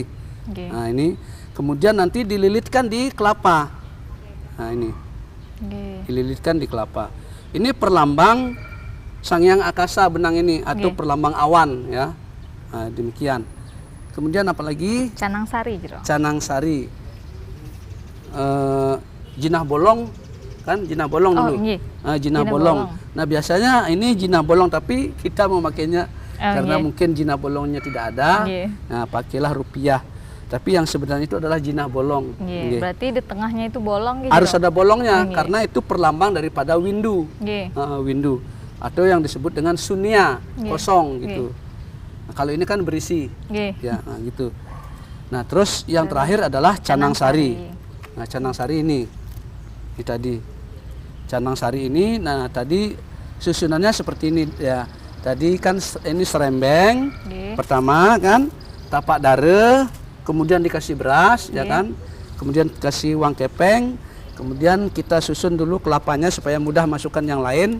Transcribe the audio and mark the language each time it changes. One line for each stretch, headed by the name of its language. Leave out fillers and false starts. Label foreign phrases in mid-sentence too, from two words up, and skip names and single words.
Indonesian: Nah, ini kemudian nanti dililitkan di kelapa. Nah, ini. Dililitkan di kelapa. Ini perlambang Sang Hyang Akasa benang ini atau perlambang awan ya. Nah, demikian. Kemudian apalagi? Canang sari, Jero. Canang sari. Jinah bolong kan, jinah bolong dulu. Jinah bolong. Nah, biasanya ini jinah bolong, tapi kita memakainya karena mungkin jinah bolongnya tidak ada. Nah, pakailah rupiah. Tapi yang sebenarnya itu adalah jinah bolong. Berarti di tengahnya itu bolong gitu. Harus ada bolongnya karena itu perlambang daripada windu. Windu atau yang disebut dengan sunya, kosong gitu. Nah, kalau ini kan berisi. Ya, nah gitu. Nah, terus yang terakhir adalah canang sari. Nah, canang sari ini tadi. Canang sari ini, nah tadi susunannya seperti ini ya. Tadi kan ini serembeng. Pertama kan tapak dare, kemudian dikasih beras ya kan. Kemudian kasih uang kepeng, kemudian kita susun dulu kelapanya supaya mudah masukkan yang lain.